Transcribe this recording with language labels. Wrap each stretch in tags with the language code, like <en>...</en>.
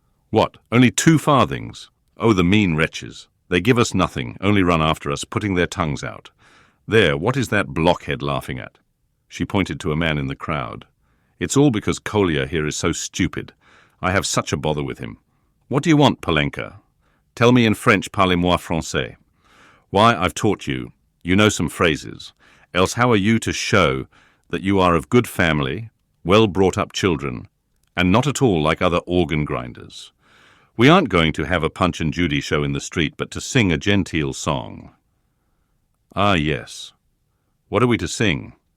<en>What, only 2 farthings? Oh, the mean wretches. They give us nothing, only run after us, putting their tongues out. There, what is that blockhead laughing at? She pointed to a man in the crowd. It's all because Kolya here is so stupid. I have such a bother with him. What do you want, Polenka? Tell me in French,</en> <fr>parlez-moi français.</fr> <en>Why, I've taught you. You know some phrases. Else how are you to show that you are of good family, well-brought-up children, and not at all like other organ grinders? We aren't going to have a Punch and Judy show in the street, but to sing a genteel song. Ah, yes. What are we to sing?</en>